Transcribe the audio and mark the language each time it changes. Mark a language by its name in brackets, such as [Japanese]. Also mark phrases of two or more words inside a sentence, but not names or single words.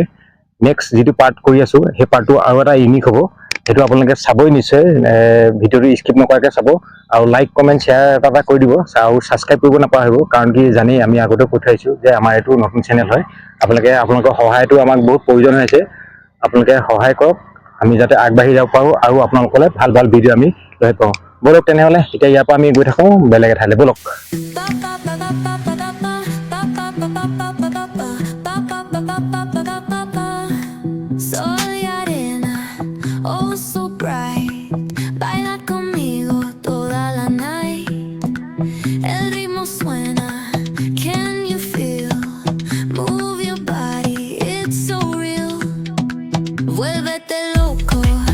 [Assamese] নেক্সট যিটো পাৰ্ট কৰি আছোঁ সেই পাৰ্টটো আৰু এটা ইউনিক হ'ব, সেইটো আপোনালোকে চাবই নিশ্চয়, ভিডিঅ'টো স্কিপ নকৰাকৈ চাব আৰু [English] like comment share [Assamese] এটা কৰি দিব আৰু ছাবস্ক্ৰাইব কৰিব নাপাহৰিব, কাৰণ কি জানেই আমি আগতে পঠাইছোঁ যে আমাৰ এইটো নতুন চেনেল হয়। আপোনালোকৰ সহায়টো আমাক বহুত প্ৰয়োজন হৈছে, আপোনালোকে সহায় কৰক আমি যাতে আগবাঢ়ি যাব পাৰোঁ আৰু আপোনালোকলৈ ভাল ভাল ভিডিঅ' আমি লৈ পাওঁ। ব'লক তেনেহ'লে এতিয়া ইয়াৰ পৰা আমি গৈ থাকোঁ বেলেগ এঠাইলৈ, ব'লক। [Spanish] Soy arena, [English] oh so bright. [Spanish] Baila conmigo toda la night. El ritmo suena, [English] can you feel? Move your body, it's so real. [Spanish] Vuélvete loco,